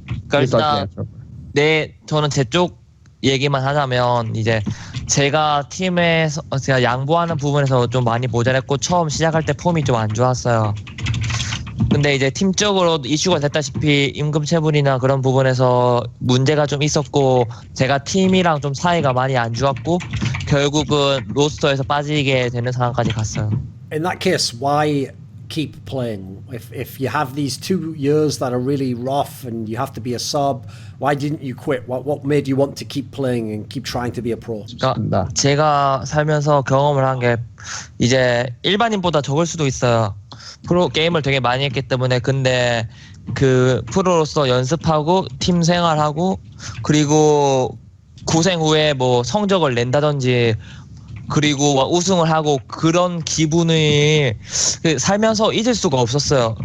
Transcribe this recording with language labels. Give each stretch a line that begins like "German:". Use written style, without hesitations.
Korean: 그러니까 일단 저는 제 쪽 얘기만 하자면 이제 제가 팀에서 제가 양보하는 부분에서 좀 많이 모자랐고 처음 시작할 때 폼이 좀 안 좋았어요. 근데 이제 팀적으로 이슈가 됐다시피 임금 체불이나 그런 부분에서 문제가 좀 있었고 제가 팀이랑 좀 사이가 많이 안 좋았고 결국은 로스터에서 빠지게 되는 상황까지 갔어요.
English: In that case, why keep playing? If you have these 2 years that are really rough and you have to be a sub, why didn't you quit? What made you want to keep playing and keep trying to be a pro?
Korean: 그러니까 제가 살면서 경험을 한 게 이제 일반인보다 적을 수도 있어요. 프로 게임을 되게 많이 했기 때문에 근데 그 프로로서 연습하고 팀 생활하고 그리고 고생 후에 뭐 성적을 낸다든지 그리고 우승을 하고 그런 기분이 살면서 잊을 수가 없었어요.